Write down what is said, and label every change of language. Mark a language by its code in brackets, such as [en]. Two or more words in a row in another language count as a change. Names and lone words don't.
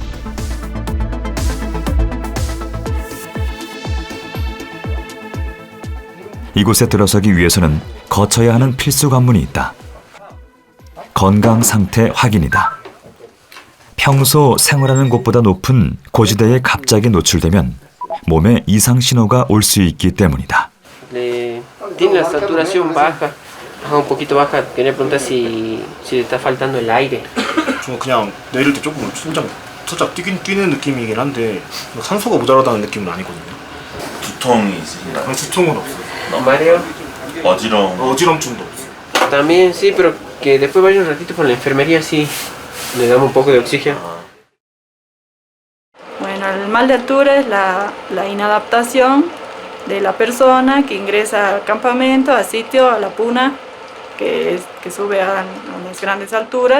[ko] 이곳에 들어서기 위해서는 거쳐야 하는 필수 관문이 있다. 건강 상태 확인이다. 평소 생활하는 곳보다 높은 고지대에 갑자기 노출되면 몸에 이상 신호가 올 수 있기 때문이다. [es] Tiene la saturación baja, un poquito baja. Quería preguntar si le está faltando el aire. [ko] 저 그냥 내릴 때 조금 살짝 뛰는 느낌이긴 한데 산소가 모자라다는 느낌은 아니거든요. 두통이 있으신가요? 아니, 두통은 없어요. [es] Mareo. [ko] 어지럼증도 없어요. [es] También sí, pero que después vaya un ratito por la enfermería, sí, le damos un poco de oxígeno. Bueno, el mal de altura es la inadaptación de la persona que ingresa al campamento, al sitio, a la puna, que sube a las grandes alturas.